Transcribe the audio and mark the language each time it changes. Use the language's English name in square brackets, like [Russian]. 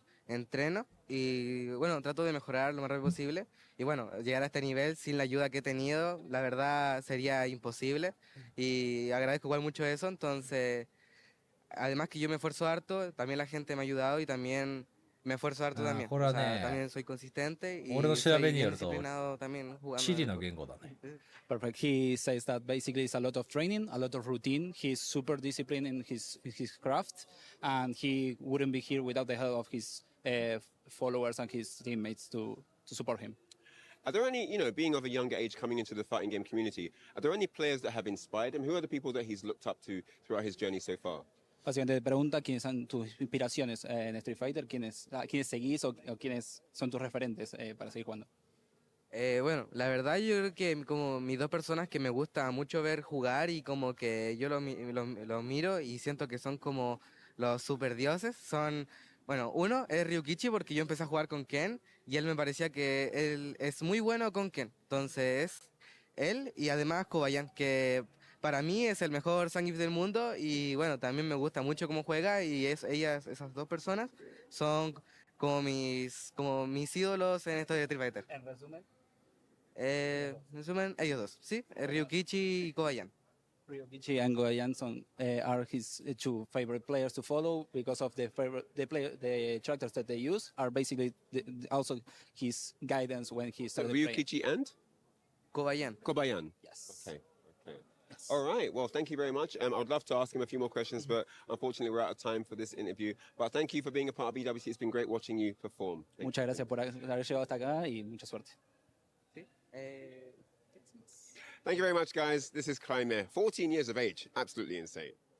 [Spanish] Entreno y bueno, trato de mejorar lo más rápido posible y bueno, llegar a este nivel sin la ayuda que he tenido, la verdad sería imposible y agradezco igual mucho eso, entonces además que yo me esfuerzo harto, también la gente me ha ayudado y también me esfuerzo harto también, o sea, también soy consistente y soy bien disciplinado también jugando. [English] Perfect. He says that basically it's a lot of training, a lot of routine. He's super disciplined in his craft and he wouldn't be here without the help of his followers and his teammates to support him. Are there any, being of a younger age coming into the fighting game community, are there any players that have inspired him? Who are the people that he's looked up to throughout his journey so far? [Spanish] Básicamente te pregunta quiénes son tus inspiraciones en Street Fighter, quiénes seguís o quiénes son tus referentes para seguir jugando. Bueno, la verdad yo creo que como mis dos personas que me gusta mucho ver jugar y como que yo los miro y siento que son como los super dioses, son... Bueno, uno es Ryukichi porque yo empecé a jugar con Ken y él me parecía que él es muy bueno con Ken. Entonces, él y además Kobayan, que para mí es el mejor Zangief del mundo y bueno, también me gusta mucho cómo juega y esas dos personas son como mis ídolos en esto de Street Fighter. ¿En resumen? En resumen, ellos dos, ¿sí? Ryukichi y Kobayan. [English] Ryokichi and Goa Jansson are his two favorite players to follow because of the characters that they use are basically also his guidance when he started playing. Ryukichi and? Kobayan. Yes. Okay. Yes. All right. Well, thank you very much. I would love to ask him a few more questions, but unfortunately we're out of time for this interview. But thank you for being a part of EWC. It's been great watching you perform. [Spanish] Muchas gracias por haber llegado hasta acá y mucha suerte. [English] Thank you very much, guys. This is Jaime, 14 years of age. Absolutely insane.